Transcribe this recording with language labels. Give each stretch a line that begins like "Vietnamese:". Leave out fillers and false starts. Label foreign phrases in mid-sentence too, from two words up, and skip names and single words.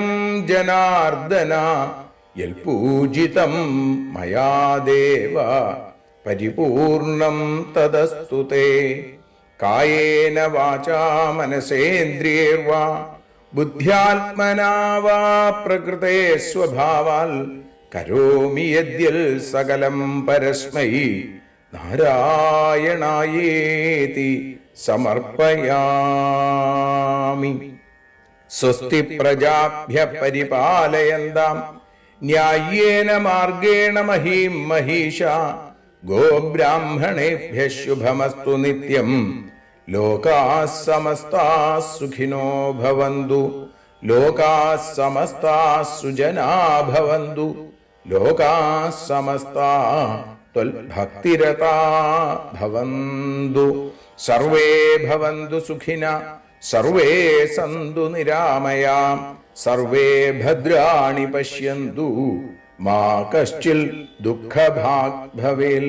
Sanskrit: ജനാർദ്ദന യൽപൂജിതം മയാ ദേവ പരിപൂർണം തദസ്തു തേ കായേന വാചാ മനസേന്ദ്രിയേർവാ ബുദ്ധ്യാത്മനാ വാ പ്രകൃതേ സ്വഭാവാൽ കരോമി യദ്യൽ സകലം പരസ്മൈ നാരായണായേതി സമർപ്പയാമി. സ്വസ്തി പ്രജാഭ്യ പരിപാലയന്താം ന്യായേന മാർഗേണ മഹീം മഹീഷ ഗോബ്രാഹ്മണേഭ്യ ശുഭമസ്തു നിത്യം ലോകാഃ സമസ്താഃ സുഖിനോ ഭവന്തു. ലോകാഃ സമസ്താഃ സുജനാഃ ഭവന്തു. ലോകാഃ സമസ്താഃ ത്വൽഭക്തിരതാഃ ഭവന്തു. സർവേ ഭവന്തു സുഖിനഃ സർവേ സന്തു നിരാമയാഃ സർവേ ഭദ്രാണി പശ്യന്തു മാ കശ്ചിൽ ദുഃഖഭാഗ് ഭവേൽ.